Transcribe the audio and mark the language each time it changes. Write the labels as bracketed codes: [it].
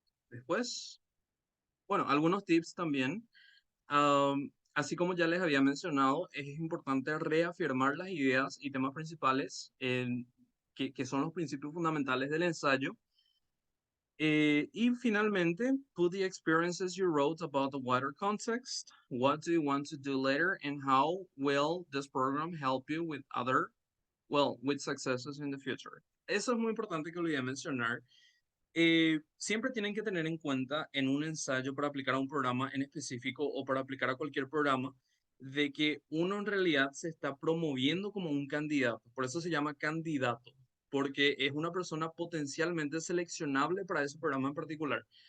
[es] Después, bueno, algunos tips también. Así como ya les había mencionado, es importante reafirmar las ideas y temas principales que son los principios fundamentales del ensayo. Y finalmente, [en] put the experiences you wrote about the wider context. What do you want to do later, and how will this program help you with successes in the future? [es] Eso es muy importante que olvidé mencionar. Siempre tienen que tener en cuenta en un ensayo para aplicar a un programa en específico o para aplicar a cualquier programa, de que uno en realidad se está promoviendo como un candidato. Por eso se llama candidato, porque es una persona potencialmente seleccionable para ese programa en particular.